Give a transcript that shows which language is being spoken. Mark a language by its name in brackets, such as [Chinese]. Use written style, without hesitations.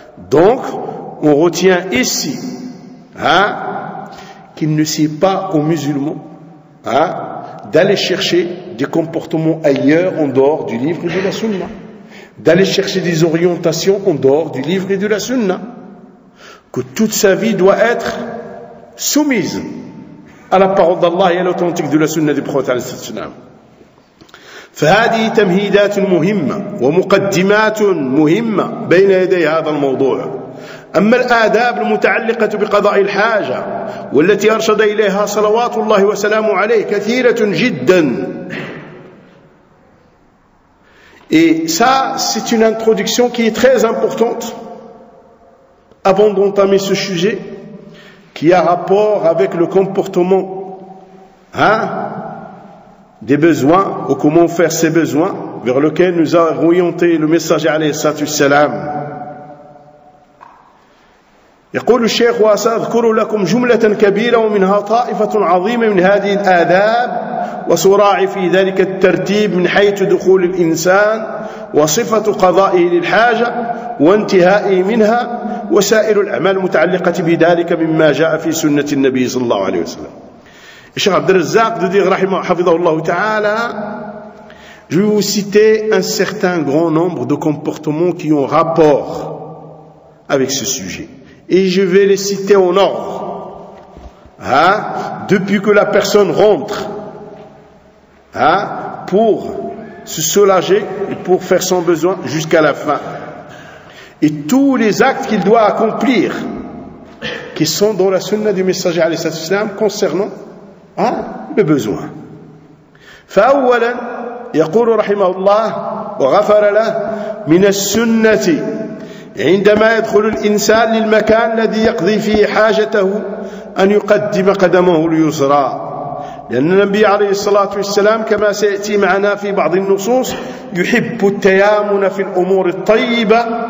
[French] Donc, on retient ici, hein, qu'il ne sied pas aux musulmans, hein, d'aller chercher des comportements ailleurs en dehors du livre et de la sunna. D'aller chercher des orientations en dehors du livre et de la sunna. Que toute sa vie doit être soumise à la parole d'Allah et à l'authentique de la sunna du prophète alayhi sallam. [Arabic] فهذه تمهيدات مهمة ومقدمات مهمة بين يدي هذا الموضوع. أما الآداب المتعلقة بقضاء الحاجة والتي أرشد إليها صلوات الله وسلامه عليه كثيرة جدا. [French] Et ça, c'est une introduction qui est très importante avant d'entamer ce sujet qui a rapport avec le comportement, hein, des besoins, ou comment faire ces besoins, vers lesquels nous a orienté le messager alayhi salatu salam. [Arabic] يقول الشيخ وأذكر لكم جملة كبيرة ومنها طائفة عظيمة من هذه الآداب وسراعي في ذلك الترتيب من حيث دخول الإنسان وصفة قضائه للحاجة وانتهائه منها وسائر الأعمال المتعلقة بذلك مما جاء في سنة النبي صلى الله عليه وسلم. الشيخ عبد الرزاق دودير رحمه حفظه الله تعالى. [French] Je vais vous citer un certain grand nombre de comportements qui ont rapport avec ce sujet. Et je vais les citer en ordre. Hein? Depuis que la personne rentre. Hein? Pour se soulager et pour faire son besoin jusqu'à la fin. Et tous les actes qu'il doit accomplir, qui sont dans la sunna du messager alayhi salatu wasalam, concernant, hein, le besoin. [Arabic] فأولا يقول رحمه الله وغفر له من السنة عندما يدخل الإنسان للمكان الذي يقضي فيه حاجته أن يقدم قدمه اليسرى، لأن النبي عليه الصلاة والسلام كما سيأتي معنا في بعض النصوص يحب التيامن في الأمور الطيبة